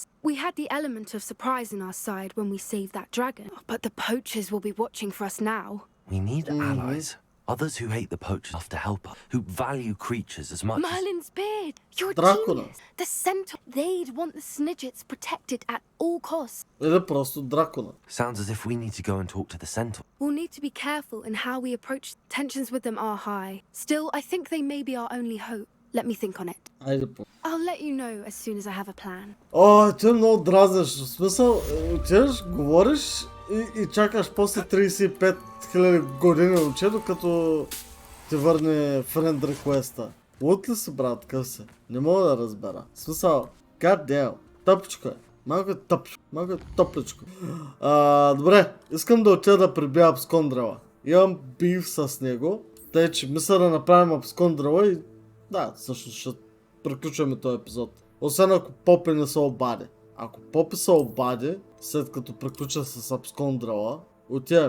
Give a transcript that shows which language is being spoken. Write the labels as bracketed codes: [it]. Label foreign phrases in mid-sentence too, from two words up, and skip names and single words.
[en] We had the element of surprise on our side when we saved that dragon, but the poachers will be watching for us now. We need allies. Others who hate the poachers have to help us, who value creatures as much Merlin's beard! You're a Dracula. genius! The centaur, they'd want the Snidgets protected at all costs. [bg] Или просто Дракула. [en] Sounds as if we need to go and talk to the centaur. We'll need to be careful in how we approach. Tensions with them are high. Still, I think they may be our only hope. Let me think on it. I'll let you know as soon as I have a plan. [bg] Ти много дразнеш. В смисъл, отиваш, говориш и чакаш после 35 000 години уче, докато ти върне [en] friend request- [bg] а. Лут ли си, брат, къв си? Не мога да разбера. В смисъл, [en] god damn, [bg] тъпчко е. Малко е тъпчко, малко е топличко. Добре, искам да отида да прибия Абскондрела. Имам бив с него, тъй че мисля да направим Абскондрела и да, всъщност ще приключваме този епизод. Освен ако Попи не се обади. Ако Попи се обади, след като приключа с Абскондрела, отиваме.